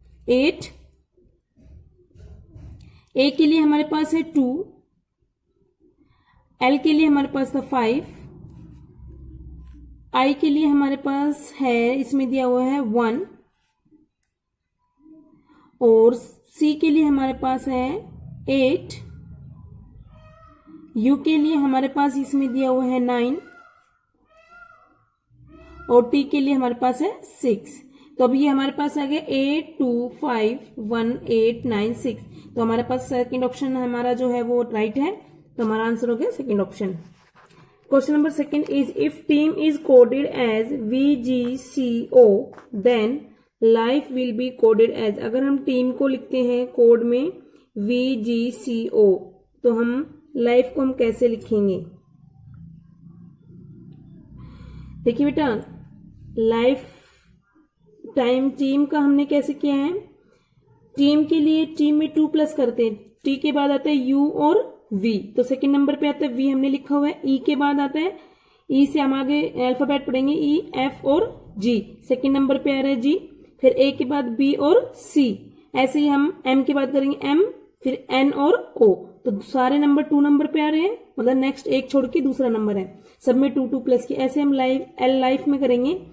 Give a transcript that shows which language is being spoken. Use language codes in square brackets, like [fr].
[hi] 8, ए के लिए हमारे पास है 2, एल के लिए हमारे पास था 5, आई के लिए हमारे पास है, इसमें दिया हुआ है 1 और सी के लिए हमारे पास है 8, यू के लिए हमारे पास इसमें दिया हुआ है 9 और टी के लिए हमारे पास है 6। तो अब ये हमारे पास आ गया 8 2 5 1 8 9 6। तो हमारे पास सेकंड ऑप्शन हमारा जो है वो राइट है, तो हमारा आंसर हो गया second option. [en] Question number second is if team is coded as VGCO then life will be coded as, [hi] अगर हम टीम को लिखते हैं कोड में VGCO तो हम लाइफ को हम कैसे लिखेंगे? देखिए बेटा, लाइफ टाइम टीम का हमने कैसे किया है, टीम के लिए टीम में 2 प्लस करते हैं, टी के बाद आता है यू और वी, तो सेकंड नंबर पे आता है वी हमने लिखा हुआ है, ई के बाद आता है, ई से हम आगे अल्फाबेट पढ़ेंगे ई एफ और जी, सेकंड नंबर पे आ रहा है जी, फिर ए के बाद बी और सी, ऐसे ही हम एम के बाद करेंगे एम, फिर एन और ओ, तो सारे नंबर 2 नंबर पे आ रहे हैं, मतलब नेक्स्ट एक छोड़ के दूसरा नंबर है, सब में 2 2 प्लस की, ऐसे हम एल लाइफ में करेंगे,